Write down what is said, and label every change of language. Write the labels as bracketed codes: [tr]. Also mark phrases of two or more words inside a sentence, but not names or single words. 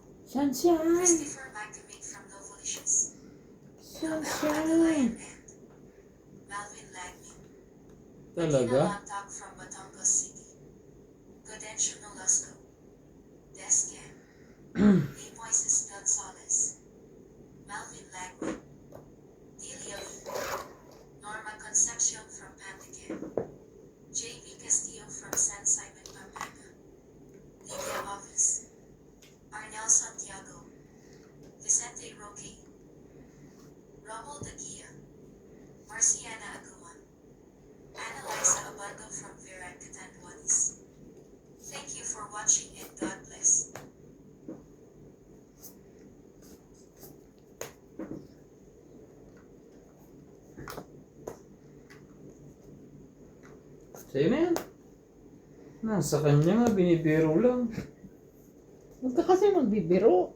[en] Sunshine! Christopher McDermott from Novolicious. Sunshine! Malvin Lagman. Talaga? Laptop from Batangas City. Gaudensio Nolasco. Descan. A. Moises Gonzalez. Malvin Lagman. Delia Lee. Norma Concepcion from Pantican. J.B. Castillo from San Simon, Pampanga. Lydia Office. Arnel Santiago. Vicente Roque. Rommel Taguia. Marciana Aguan. Annalisa Abando from Verac Catanduanes. Thank you for watching and God bless. [tl] Sa'yo na yan. Nasa kanya nga, binibiro lang. Huwag ka kasi magbibiro.